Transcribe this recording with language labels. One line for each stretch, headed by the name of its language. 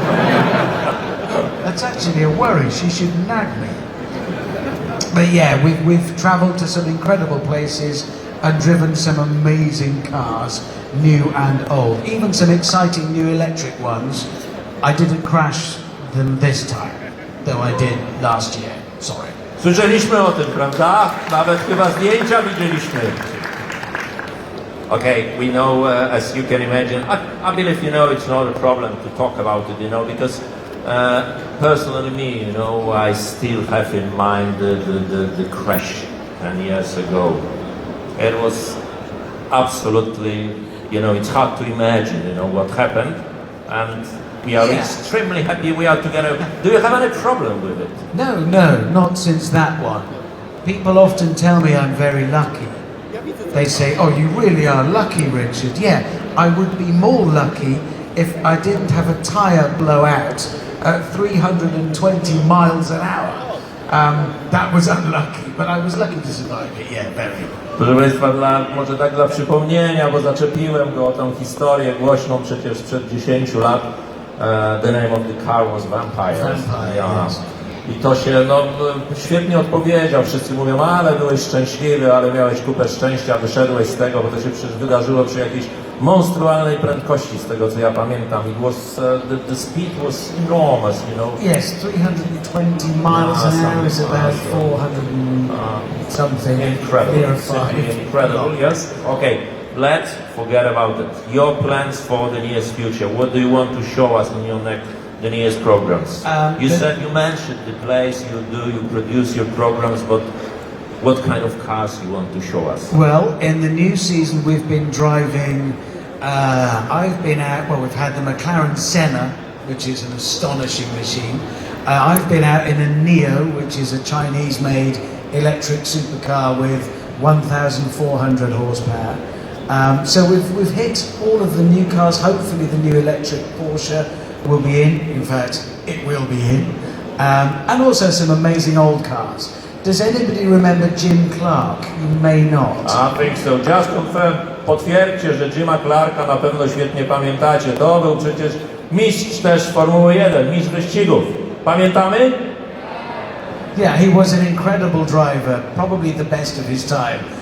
English: That's actually a worry. She should nag me. But yeah, we've travelled to some incredible places and driven some amazing cars, new and old. Even some exciting new electric ones. I didn't crash them this time, though I did last year. Sorry.
Polish: Słyszeliśmy o tym, prawda? Nawet chyba zdjęcia widzieliśmy.
English: Okay, we know, as you can imagine, I believe, you know, it's not a problem to talk about it, you know, because personally me, you know, I still have in mind the crash 10 years ago. It was absolutely, you know, it's hard to imagine, you know, what happened, and we are extremely happy we are together. Do you have any problem with it? No, not since that one. People often tell me I'm very lucky. They say, oh, you really are lucky, Richard. Yeah, I would be more lucky if I didn't have a tyre blow out at 320 miles an hour. That was unlucky, but I was lucky to survive it, yeah, very.
Polish: Proszę Państwa, może tak dla przypomnienia, bo zaczepiłem go o tą historię głośną przecież sprzed 10 lat.
English: The name of the car was Vampire. Yes.
Polish: I to się, no, świetnie odpowiedział. Wszyscy mówią, ale byłeś szczęśliwy, ale miałeś kupę szczęścia, wyszedłeś z tego, bo to się przecież wydarzyło przy jakiejś monstrualnej prędkości, z tego co ja pamiętam.
English: It was, the speed was enormous, you know. Yes, 320 miles an hour is about 400 and something. Incredible, simply incredible, yes? Okay, let's forget about it. Your plans for the nearest future, what do you want to show us in your the nearest programs? You mentioned the place you produce your programs, but what kind of cars you want to show us? Well, in the new season we've been driving, I've been out, well, we've had the McLaren Senna, which is an astonishing machine. I've been out in a Neo, which is a Chinese-made electric supercar with 1,400 horsepower. So we've hit all of the new cars. Hopefully the new electric Porsche will be in fact, it will be in. And also some amazing old cars. Does anybody remember Jim Clark? You may not. I think so. Just confirm,
Polish: potwierdźcie, że Jima Clarka na pewno świetnie pamiętacie. To był przecież mistrz też Formuły 1, mistrz wyścigów. Pamiętamy?
English: Yeah, he was an incredible driver, probably the best of his time.